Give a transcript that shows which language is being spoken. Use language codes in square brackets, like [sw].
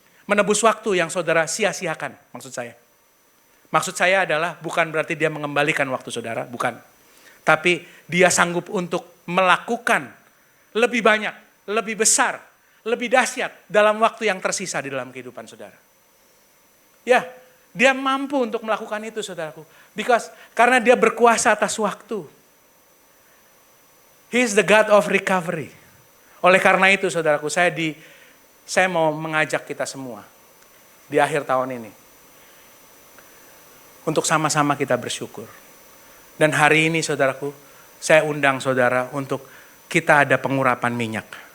[id] Menebus waktu yang saudara sia-siakan, maksud saya. Maksud saya adalah bukan berarti dia mengembalikan waktu saudara, bukan. Tapi dia sanggup untuk melakukan lebih banyak, lebih besar, lebih dahsyat dalam waktu yang tersisa di dalam kehidupan saudara. Ya, dia mampu untuk melakukan itu saudaraku. Karena dia berkuasa atas waktu. [en] He is the God of recovery. [id] Oleh karena itu saudaraku, saya mau mengajak kita semua di akhir tahun ini. Untuk sama-sama kita bersyukur. Dan hari ini saudaraku, saya undang saudara untuk kita ada pengurapan minyak.